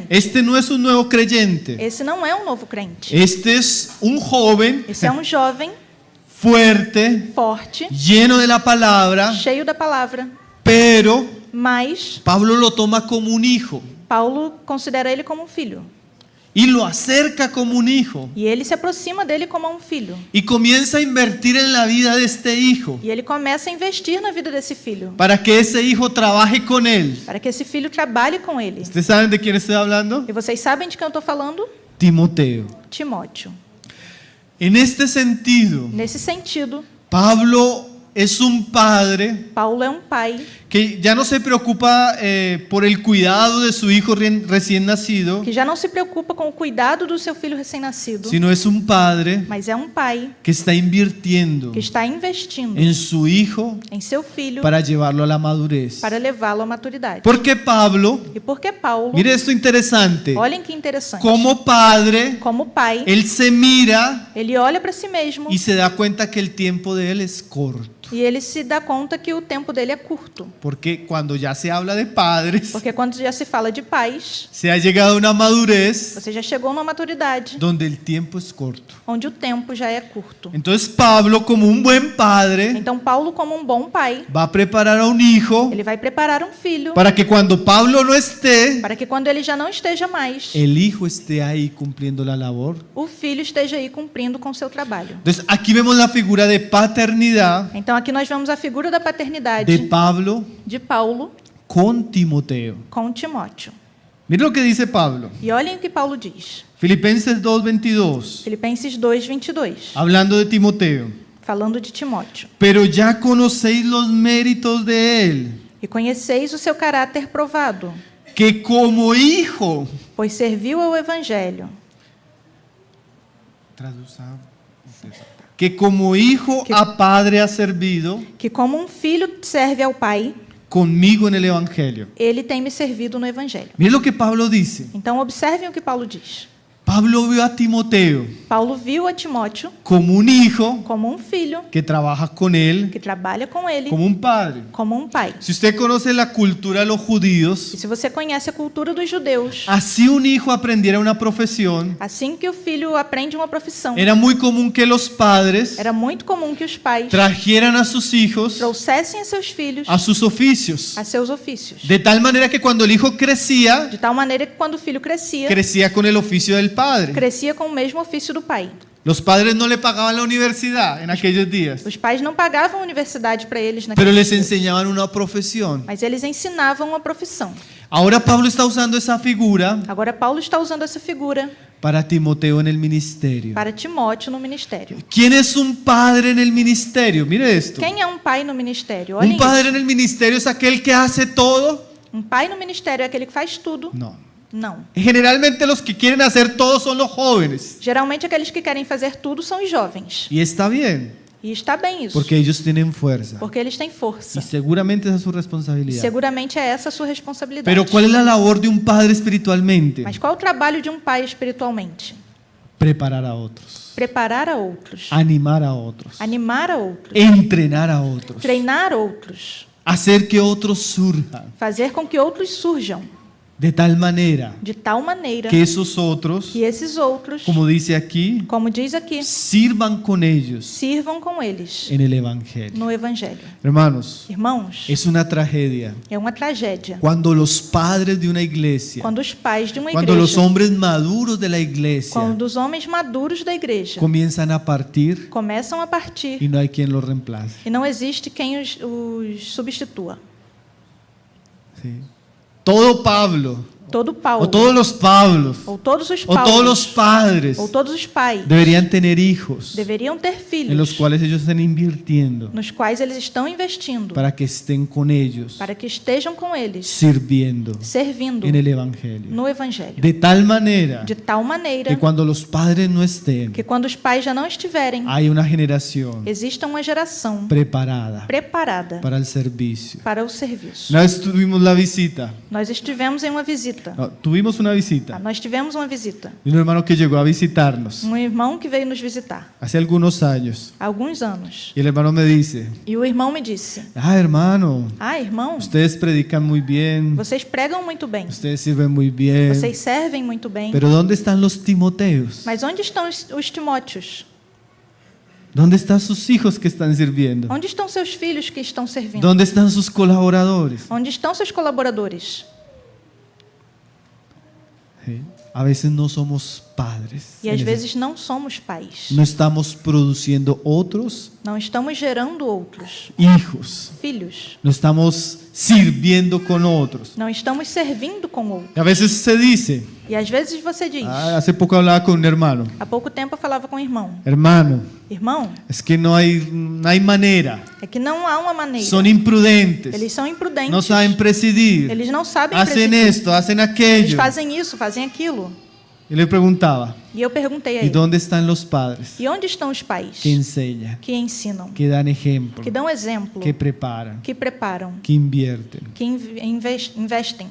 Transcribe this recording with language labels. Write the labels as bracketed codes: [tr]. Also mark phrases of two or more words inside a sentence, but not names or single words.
[es] Este no es un nuevo creyente. [pt] Esse não é um novo crente. [es] Este es un joven [pt] Esse é um jovem [es] fuerte, [pt] forte, [es] lleno de la palabra, [pt] cheio da palavra, [es] pero [pt] mas [es] Pablo lo toma como un hijo [pt] Paulo considera ele como um filho. [es] y lo acerca como un hijo [pt] E ele se aproxima dele como um filho. [es] y comienza a invertir en la vida de este hijo [pt] E ele começa a investir na vida desse filho, [es] para que ese hijo trabaje con él. [pt] para que esse filho trabalhe com ele. [es] ¿Ustedes saben de quién estoy hablando? [pt] E vocês sabem de quem eu estou falando? [es] Timoteo. [pt] Timóteo. [es] En este sentido, [pt] Nesse sentido, [es] Pablo es un padre [pt] Paulo é um pai [es] que ya no se preocupa por el cuidado de su hijo recién nacido, [pt] que já não se preocupa com o cuidado do seu filho recém-nascido, [es] sino es un padre [pt] mas é um pai [es] que está invirtiendo [pt] que está investindo [es] en su hijo [pt] em seu filho [es] para llevarlo a la madurez. [pt] para levá-lo à maturidade. [es] Porque Pablo, [pt] E porque Paulo, [es] mire esto interesante, [pt] olhem que interessante, [es] como padre, [pt] como pai, [es] él se mira [pt] ele olha para si mesmo [es] y se da cuenta que el tiempo de él es corto. [pt] e ele se dá conta que o tempo dele é curto. [es] Porque cuando ya se habla de padres, [pt] Porque quando já se fala de pais, [es] se ha llegado a una madurez [pt] você já chegou numa maturidade [es] donde el tiempo es corto. [pt] onde o tempo já é curto. [es] Entonces Pablo, como un buen padre, [pt] Então Paulo, como um bom pai, [es] va a preparar a un hijo [pt] ele vai preparar um filho [es] para que cuando Pablo no esté, [pt] para que quando ele já não esteja mais, [es] el hijo esté ahí cumpliendo la labor. [pt] o filho esteja aí cumprindo com o seu trabalho. [es] Entonces aquí vemos la figura de paternidad [pt] Então aqui nós vemos a figura da de paternidade [es] Pablo [pt] de Paulo [es] con Timoteo. [pt] com Timóteo. [es] Mire lo que dice Pablo. [pt] E olhem o que Paulo diz. [es] Filipenses 2:22, [pt] Filipenses 2, 22, [es] hablando de Timoteo. [pt] falando de Timóteo. [es] Pero ya conocéis los méritos de él, [pt] E conheceis o seu caráter provado, [es] que como hijo, [pt] pois serviu ao evangelho, [es] que como hijo a padre ha servido [pt] que como um filho serve ao pai, [es] conmigo en el evangelio. [pt] ele tem me servido no evangelho. [es] Mire lo que Pablo dice. [pt] Então observem o que Paulo diz. [es] Pablo vio a Timoteo [pt] Paulo viu a Timóteo [es] como un hijo [pt] como um filho [es] que trabaja con él, [pt] que trabalha com ele, [es] como un padre. [pt] como um pai. [es] Si usted conoce la cultura de los [pt] E [es] judíos, [pt] se você conhece a cultura dos judeus, [es] así un hijo aprendiera una profesión, [pt] assim que o filho aprende uma profissão, [es] era muy común que los padres [pt] era muito comum que os pais [es] trajeran a sus hijos [pt] trouxessem a seus filhos [es] a sus oficios. [pt] a seus ofícios. [es] De tal manera que cuando el hijo crecía, [pt] De tal maneira que quando o filho crescia, [es] crecía con el oficio del padre. [pt] crescia com o mesmo ofício do pai. [es] Los padres no le pagaban la universidad en aquellos días, [pt] Os pais não pagavam universidade para eles [es] pero [pt] naqueles [es] les [pt] dias, [es] enseñaban una profesión. [pt] mas eles ensinavam uma profissão. [es] Ahora Pablo está usando esa figura [pt] Agora Paulo está usando essa figura [es] para Timoteo en el ministerio. [pt] para Timóteo no ministério. [es] ¿Quién es un padre en el ministerio? Mire esto. [pt] Quem é um pai no ministério? Olhem [es] Un padre [pt] isso. [es] en el ministerio es aquel que hace todo. [pt] Um pai no ministério é aquele que faz tudo? [es] No. [pt] Não. [es] Generalmente los que quieren hacer todo son los jóvenes. [pt] Geralmente aqueles que querem fazer tudo são os jovens. [es] Y está bien, [pt] E está bem isso, [es] porque ellos tienen fuerza. [pt] porque eles têm força. [es] Y seguramente esa es su [pt] E [es] responsabilidad. [pt] seguramente é essa a sua responsabilidade. [es] Pero ¿cuál es la labor de un padre espiritualmente? [pt] Mas qual é o trabalho de um pai espiritualmente? [es] Preparar a otros, [pt] Preparar a outros, [es] animar a otros, [pt] animar a outros, [es] entrenar a otros, [pt] treinar outros, [es] hacer que otros surjan. [pt] fazer com que outros surjam, [es] De tal manera [pt] de tal maneira [es] que esos otros, [pt] que esses outros, [es] como dice aquí, [pt] como diz aqui, [es] sirvan con ellos [pt] sirvam com eles [es] en el Evangelio. [pt] no Evangelho. [es] Hermanos, [pt] Irmãos, [es] es una tragedia [pt] é uma tragédia [es] cuando los padres de una iglesia, [pt] quando os pais de uma [es] cuando los [pt] igreja, [es] hombres maduros de la iglesia [pt] quando os homens maduros da igreja [es] comienzan a partir [pt] começam a partir [es] y no hay quien los reemplace. [pt] e não existe quem os substitua. [es] ¿Sí? Todo Pablo, [pt] Todo Paulo, [es] o todos los Pablos, [pt] ou todos os [es] o todos los [pt] Paulos, [es] padres [pt] ou todos os pais [es] deberían tener hijos [pt] deveriam ter [es] en los [pt] filhos [es] cuales ellos estén invirtiendo [pt] nos quais eles estão investindo [es] para que estén con ellos [pt] para que estejam com eles, [es] sirviendo [pt] servindo [es] en el Evangelio. [pt] no Evangelho. [es] De tal manera [pt] De tal maneira [es] que cuando los padres no estén, [pt] que quando os pais já não estiverem, [es] hay una generación [pt] exista uma geração [es] preparada [pt] preparada [es] para el servicio. [pt] para o serviço. [es] Una vez tuvimos la visita, [pt] Nós estivemos em uma visita. [es] tuvimos una visita [pt] Nós tivemos uma visita. [es] de un hermano que llegó a visitarnos [pt] Um irmão que veio nos visitar [es] hace algunos años. [pt] há alguns anos. [es] Y el hermano me dice, [pt] E o irmão me disse: [es] hermano, [pt] Ah, irmão, [es] ustedes predican muy bien, [pt] vocês pregam muito bem. [es] ustedes sirven muy bien, [pt] Vocês servem muito bem. [es] pero ¿dónde están los Timoteos? [pt] Mas onde estão os Timóteos? [es] ¿Dónde están sus hijos que están sirviendo? [pt] Onde estão seus filhos que estão servindo? [es] ¿Dónde están sus colaboradores? [pt] Onde estão seus colaboradores? [es] Sí. A veces no somos padres. [pt] E às vezes não somos pais. [es] No estamos produciendo otros [pt] Não estamos gerando outros [es] hijos. [pt] filhos. [es] No estamos sirviendo con otros. [pt] Não estamos servindo com outros. [es] Y a veces se dice, [pt] E às vezes você diz: [es] hace poco hablaba con un hermano, [pt] Há pouco tempo eu falava com um irmão: [es] hermano, [pt] Irmão, [es] es que no hay manera, [pt] é que não há uma maneira. [es] son imprudentes, [pt] Eles são imprudentes. [es] no saben presidir, [pt] Eles não sabem [es] hacen [pt] presidir. [es] esto, hacen [pt] Eles [es] aquello. [pt] fazem isso, fazem aquilo. [es] Y le preguntaba, [pt] E eu perguntei a [es] ¿y [pt] ele: [es] dónde están los padres [pt] E onde estão os pais [es] que enseñan, [pt] que ensinam, [es] que dan ejemplo, [pt] que dão exemplo, [es] que preparan, [pt] que preparam, [es] que invierten [pt] que investem